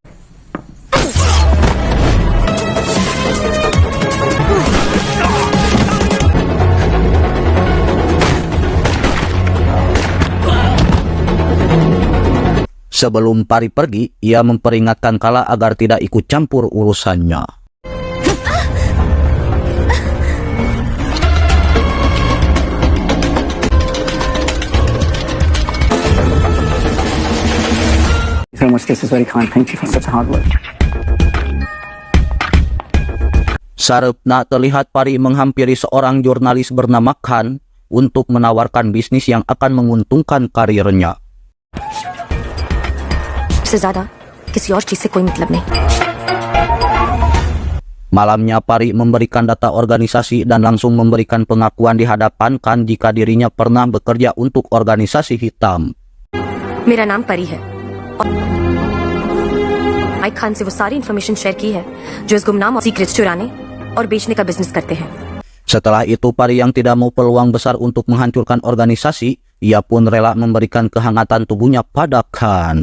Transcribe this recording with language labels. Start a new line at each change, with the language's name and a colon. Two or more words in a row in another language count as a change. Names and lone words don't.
Indonesian: Sebelum Pari pergi, ia memperingatkan Kala agar tidak ikut campur urusannya.
English: So much, this is very kind. Thank you for such hard work.
Indonesian: Sarepna terlihat Pari menghampiri seorang jurnalis bernama Khan untuk menawarkan bisnis yang akan menguntungkan karirnya.
Hindi: से ज्यादा किसी और चीज से कोई मतलब नहीं.
Indonesian: Malamnya Pari memberikan data organisasi dan langsung memberikan pengakuan di hadapan Khan jika dirinya pernah bekerja untuk organisasi hitam.
Hindi: मेरा नाम परी है. माइक खान से वो सारी इंफॉर्मेशन शेयर की है जो इस गुमनाम और सीक्रेट्स चुराने और बेचने का बिजनेस करते हैं.
Indonesian: Setelah itu Pari yang tidak mau peluang besar untuk menghancurkan organisasi, ia pun rela memberikan kehangatan tubuhnya pada Khan.